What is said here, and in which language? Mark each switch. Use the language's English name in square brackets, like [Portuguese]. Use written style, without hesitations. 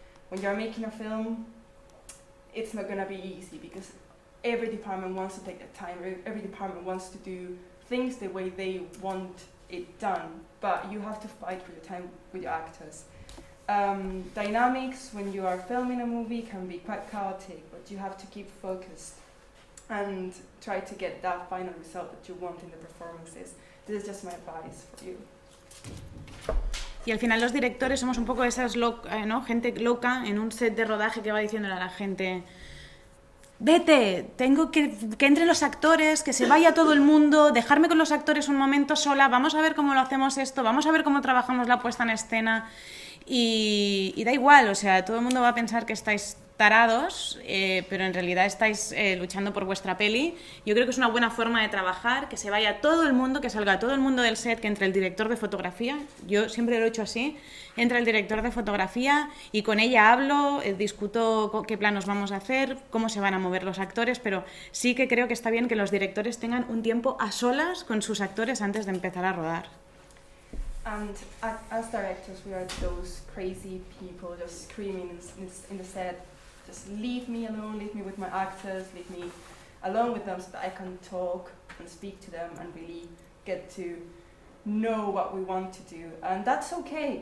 [English] When you're making a film, it's not gonna be easy because every department wants to take their time, every department wants to do things the way they want it done, but you have to fight for your time with your actors. Dynamics when you are filming a movie can be quite chaotic, but you have to keep focused and try to get that final result that you want in the performances. This is just my advice for you. [Spanish] Y al final los directores somos un poco esas gente loca en un set de rodaje que va diciéndole a la gente: vete, tengo que entren los actores, que se vaya todo el mundo, dejarme con los actores un momento sola, vamos a ver cómo lo hacemos esto, vamos a ver cómo trabajamos la puesta en escena. Y da igual, o sea, todo el mundo va a pensar que estáis tarados, pero en realidad estáis luchando por vuestra peli. Yo creo que es una buena forma de trabajar, que se vaya todo el mundo, que salga todo el mundo del set, que entre el director de fotografía, yo siempre lo he hecho así, entra el director de fotografía y con ella hablo, discuto qué planos vamos a hacer, cómo se van a mover los actores, pero sí que creo que está bien que los directores tengan un tiempo a solas con sus actores antes de empezar a rodar. [English] And as directors, we are those crazy people just screaming in the set, just leave me alone, leave me with my actors, leave me alone with them so that I can talk and speak to them and really get to know what we want to do. And that's okay.